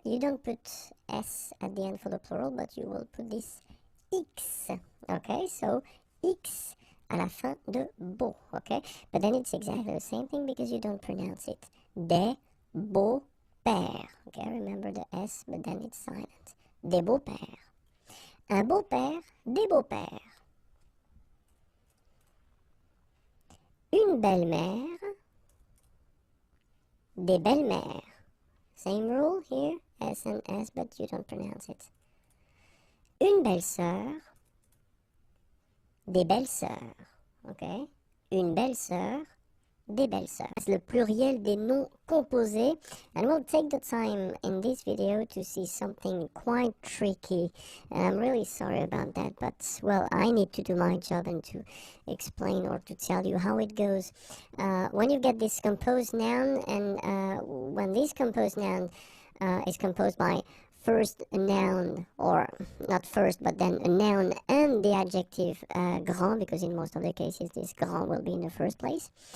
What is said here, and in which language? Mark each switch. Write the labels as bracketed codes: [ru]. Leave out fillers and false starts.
[en] You don't put S at the end for the plural, but you will put this X. [fr] Okay, so X à la fin de beau. [en] Okay, but then it's exactly the same thing, because you don't pronounce it. [fr] Des beaux-pères. [en] Okay, remember the S, but then it's silent. [fr] Des beaux-pères. Un beau-père, des beaux-pères. Une belle-mère, des belles-mères. [en] Same rule here, S and S, but you don't pronounce it. [fr] Une belle-sœur, des belles-sœurs. Okay? Une belle-sœur, des belles-sœurs. C'est le pluriel des noms composés, [en] and we'll take the time in this video to see something quite tricky, and I'm really sorry about that, but, well, I need to do my job and to explain or to tell you how it goes. When you get this composed noun, and when this composed noun is composed by first a noun, or not first, but then a noun and the adjective grand, because in most of the cases this grand will be in the first place.